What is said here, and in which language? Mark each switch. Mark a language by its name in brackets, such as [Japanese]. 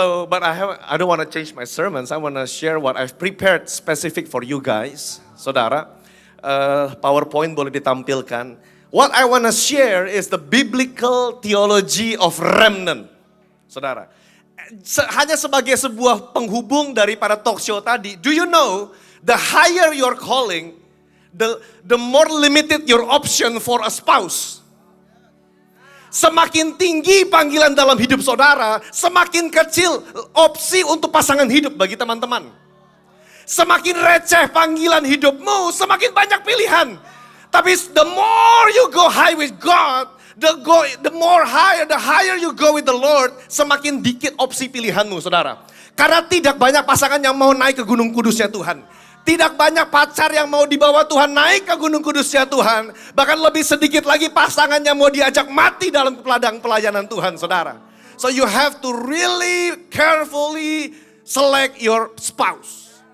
[English] But I don't want to change my sermons. I want to share what I've prepared specific for you guys, saudara. [Indonesian] PowerPoint boleh ditampilkan. [English] What I want to share is the biblical theology of remnant, saudara. [Indonesian] Hanya sebagai sebuah penghubung daripada talk show tadi. [English] Do you know? The higher your calling, the more limited your option for a spouse. [Indonesian] Semakin tinggi panggilan dalam hidup saudara, semakin kecil opsi untuk pasangan hidup bagi teman-teman. Semakin receh panggilan hidupmu, semakin banyak pilihan. [English] Tapi the more you go high with God, the higher you go with the Lord, [Indonesian] semakin dikit opsi pilihanmu saudara. Karena tidak banyak pasangan yang mau naik ke gunung kudusnya Tuhan. Tidak banyak pacar yang mau dibawa Tuhan naik ke gunung kudusnya Tuhan. Bahkan lebih sedikit lagi pasangan yang mau diajak mati dalam ladang pelayanan Tuhan, saudara. [English] So you have to really carefully select your spouse.